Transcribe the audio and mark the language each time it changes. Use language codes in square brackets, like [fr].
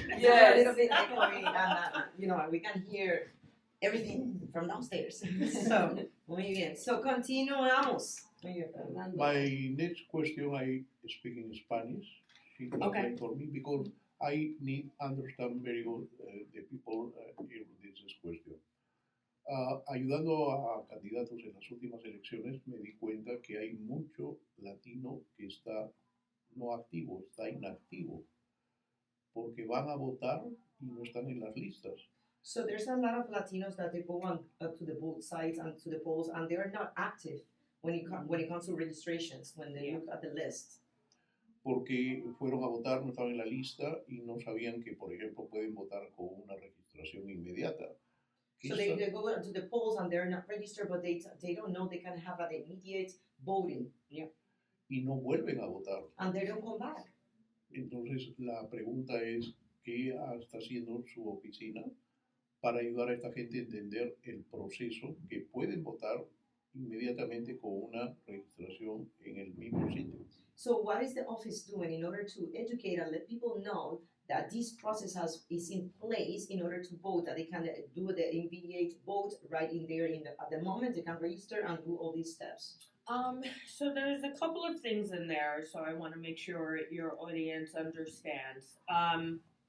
[en] a little bit echoey, and we can hear everything from downstairs. [es] So, muy bien. So, continuamos. Muy bien, Fernando. [en] My next question, I speak in Spanish. She translate for me because I need understand very good the people hear this question. [es] Ayudando a candidatos en las últimas elecciones, me di cuenta que hay mucho latino que está no activo, está inactivo, porque van a votar y no están en las listas. [en] So there's a lot of Latinos that they go on to the both sides and to the polls, and they are not active when it comes to registrations, when they look at the list. [es] Porque fueron a votar, no estaban en la lista y no sabían que, por ejemplo, pueden votar con una registración inmediata. [en] So they go to the polls and they're not registered, but they don't know they can have an immediate voting. [es] Y no vuelven a votar. [en] And they don't come back. [es] Entonces, la pregunta es, ¿qué está haciendo su oficina para ayudar a esta gente a entender el proceso que pueden votar inmediatamente con una registración en el mismo sitio? [en] So what is the office doing in order to educate and let people know that this process is in place in order to vote, that they can do the immediate vote right in there at the moment, they can register and do all these steps? So there's a couple of things in there, so I want to make sure your audience understands.